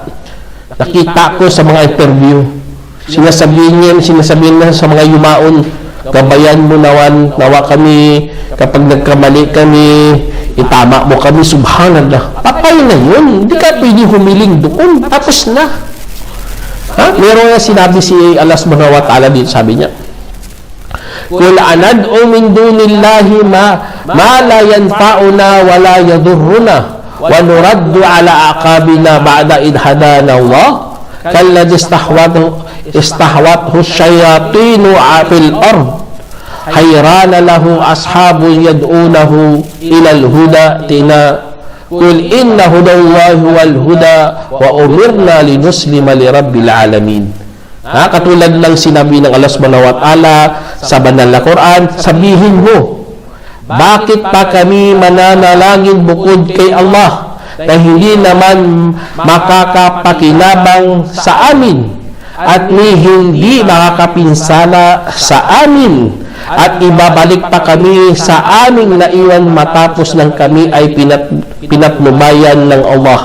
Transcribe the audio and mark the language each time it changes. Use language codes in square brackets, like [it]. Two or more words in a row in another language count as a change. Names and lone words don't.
[tl] Nakita ko sa mga interview, sinasabihin na sa mga yumaon, gabayan mo nawa kami, kapag nagkamali kami, itama mo kami, subhanallah. Patay na yun, hindi ka pwede humiling doon, tapos na. Meron nga sinabi si Allah [ar] سبحانه وتعالى [tl] dito, sabi niya, [ar] Kul أندعو من دون الله ما لا ينفعنا ولا يضرنا ونرد على أعقابنا بعد إذ هدانا الله كالذي استهوته الشياطين في الأرض حيران له أصحاب يدعونه إلى الهدى قل إن هدى الله والهدى وأمرنا لنسلم لرب العالمين. [tl] Katulad ng sinabi ng Allah [ar] سبحانه وتعالى [tl] sa banal na Quran, sabihin mo, bakit pa kami mananalangin bukod kay Allah na hindi naman makakapakinabang sa amin at hindi makakapinsala sa amin at ibabalik pa kami sa aming naiwan matapos ng kami ay pinatnubayan ng Allah.